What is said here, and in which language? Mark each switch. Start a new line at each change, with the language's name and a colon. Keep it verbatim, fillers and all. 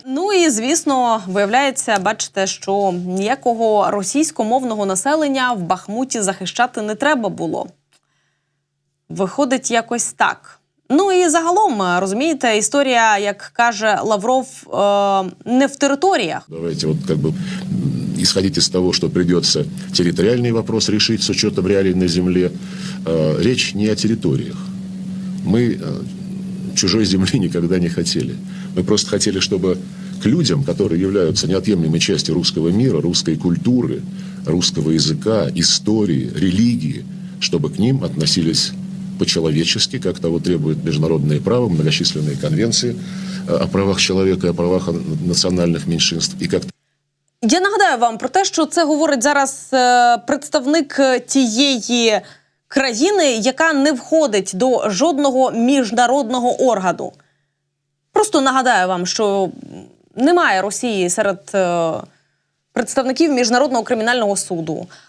Ukrainian: Ну і, звісно, виявляється, бачите, що ніякого російськомовного населення в Бахмуті захищати не треба було. Виходить якось так. Ну і загалом, розумієте, історія, як каже Лавров, е- не в територіях.
Russian: Давайте вот как бы исходить из того, что придется территориальный вопрос решить с учетом реалий на земле. Э, речь не о территориях. Мы э, чужой земли никогда не хотели. Мы просто хотели, чтобы к людям, которые являются неотъемлемой частью русского мира, русской культуры, русского языка, истории, религии, чтобы к ним относились по-человечески, как того требует международное право, многочисленные конвенции о правах человека и о правах национальных меньшинств. И как...
Ukrainian: Я нагадаю вам про те, що це говорить зараз представник тієї країни, яка не входить до жодного міжнародного органу. Просто нагадаю вам, що немає Росії серед е, представників Міжнародного кримінального суду.